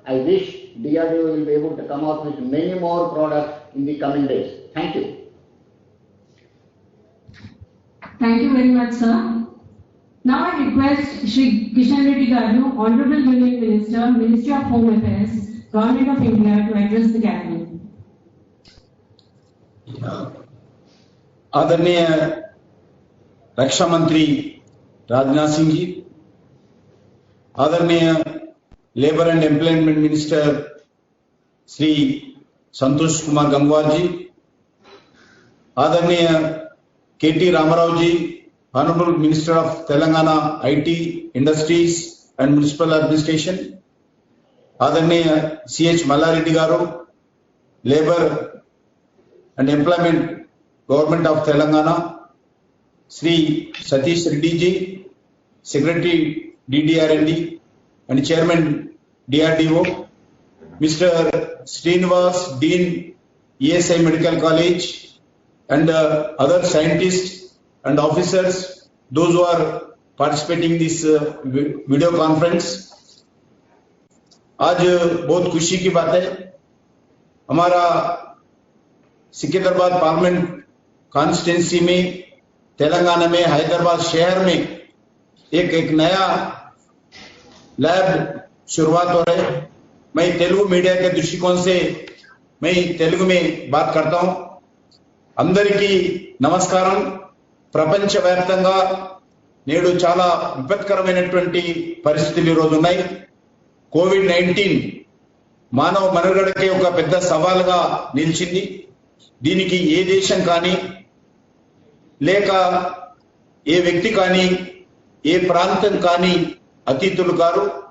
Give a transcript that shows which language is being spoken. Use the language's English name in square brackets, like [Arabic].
[English] I wish DRDO will be able to come out with many more products in the coming days. Thank you. Thank you very much, sir. Now I request Shri Kishan Reddy Garu, Honorable Union Minister, Ministry of Home Affairs, Government of India, to address the gathering. [Hindi] आदरणीय रक्षा मंत्री राजनाथ सिंह जी, आदरणीय labour and employment minister Shri Santosh Kumar Gangwar जी, आदरणीय केटी रामाराव जी, [English] Honorable Minister of Telangana IT, Industries and Municipal Administration, [Hindi] Adarniya C.H. [English] Mallareddy Garu, Labour and Employment, Government of Telangana, Sri Satish Reddy ji, Secretary DDR&D and Chairman DRDO, Mr. Srinivas, Dean ESI Medical College, and other scientists and officers, those who are participating in this video conference. [Hindi] आज बहुत खुशी की बात है, हमारा Secunderabad parliament constituency में, तेलंगाना में, हैदराबाद शहर में एक नया लैब शुरुआत हो रहा है। मैं तेलुगु मीडिया के दृष्टिकोण से मैं तेलुगु में बात करता हूं। [Telugu] అందరికీ నమస్కారం। ప్రపంచవ్యాప్తంగా నేడు చాలా విపత్కరమైనటువంటి పరిస్థితులు ఈ రోజు ఉన్నాయి। కోవిడ్-19 మానవ మనుగడకే ఒక పెద్ద సవాలుగా నిలిచింది। దీనికి ఏ దేశం కానీ లేక ఏ వ్యక్తి కానీ ఏ ప్రాంతం కానీ అతీతులు కారు।